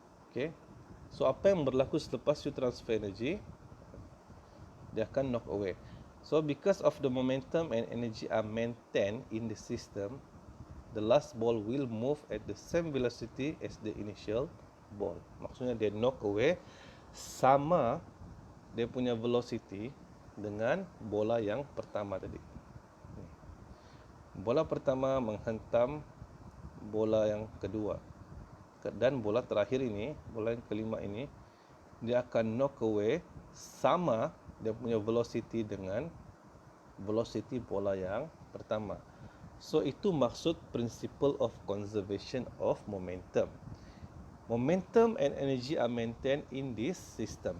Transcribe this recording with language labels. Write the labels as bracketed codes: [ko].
[ms] Okay, so apa yang berlaku selepas you [en] transfer energy? [ms] Dia akan [en] knock away. So because of the momentum and energy are maintained in the system, the last ball will move at the same velocity as the initial ball. [ms] Maksudnya dia [en] knock away [ms] sama dia punya velocity dengan bola yang pertama tadi. Bola pertama menghentam bola yang kedua, dan bola terakhir ini, bola yang kelima ini, dia akan [en] knock away [ms] sama dia punya velocity dengan velocity bola yang pertama. So itu maksud [en] principle of conservation of momentum. Momentum and energy are maintained in this system.